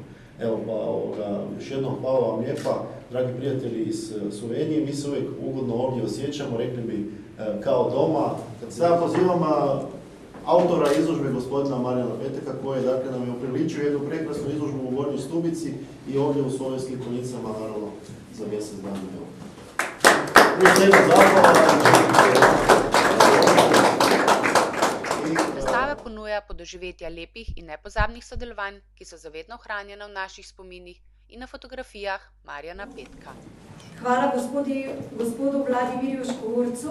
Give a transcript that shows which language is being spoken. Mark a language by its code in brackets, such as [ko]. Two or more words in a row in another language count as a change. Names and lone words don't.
[hr] Evo pa još jednom hvala vam lijepa, dragi prijatelji iz Slovenije, mi se uvijek ugodno ovdje osjećamo, rekli bi kao doma. Sada pozivam autora izložbe gospodina Marijana Peteka koji dakle, nam je upriličio jednu prekrasnu izložbu u Gornjoj Stubici i ovdje u Slovenskim Konicama, naravno, za mjesec dana. [sl] Razstava ponuja podoživetja lepih in nepozabnih sodelovanj, ki so zavedno ohranjena v naših spominih in na fotografijah Marijana Petka. Hvala gospodu Vladimirju Škvarcu.